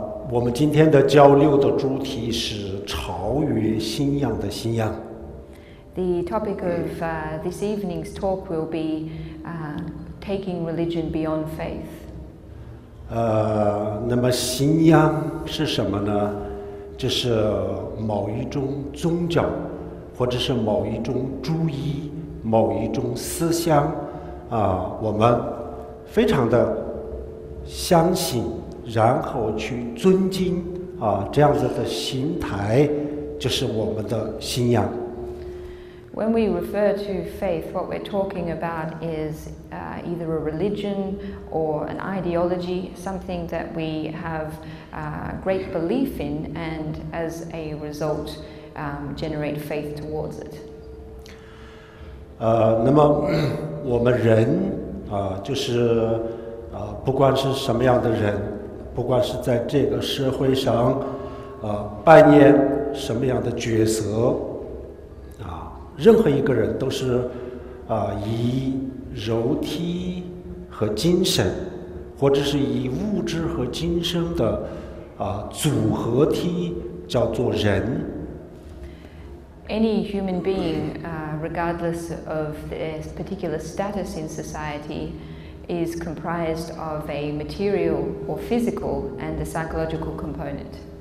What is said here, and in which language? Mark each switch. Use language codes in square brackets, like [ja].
[zh] 我们今天的交流的主题是超越信仰的信仰。 [en] The topic of this evening's talk will be taking religion beyond faith. [zh] 那么信仰是什么呢？就是某一种宗教，或者是某一种主义、某一种思想我们非常的相信，然后去尊敬这样子的心态，就是我们的信仰。 [en] When we refer to faith, what we're talking about is either a religion or an ideology, something that we have great belief in, and as a result, generate faith towards it. [zh] 那么我们人就是不管是什么样的人，不管是在这个社会上扮演什么样的角色任何一个人都是以肉体和精神，或者是以物质和精神的组合体叫做人。 [en] Any human being, regardless of their particular status in society, is comprised of a material or physical and a psychological component.